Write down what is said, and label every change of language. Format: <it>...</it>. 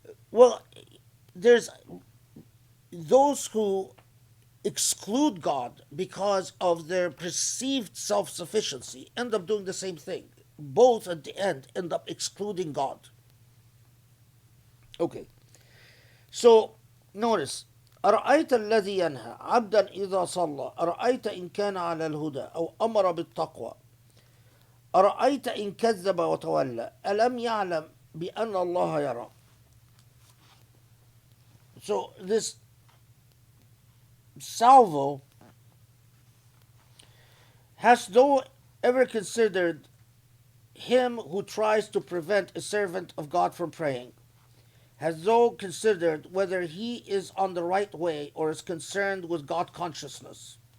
<en>Well, there's those who exclude God because of their perceived self-sufficiency end up doing the same thing. Both at the end up excluding God. Okay. So, notice,</en> <ar>أرأيت الذي ينهى عبدا إذا صلى أرأيت إن كان على الهدى أو أمر بالتقوى أرأيت إن كذب وتولى ألم يعلم بأن الله يرى.</ar> <en>So this salvo, hast thou ever considered him who tries to prevent a servant of God from praying? Has thou considered whether he is on the right way or is concerned with God consciousness?</en>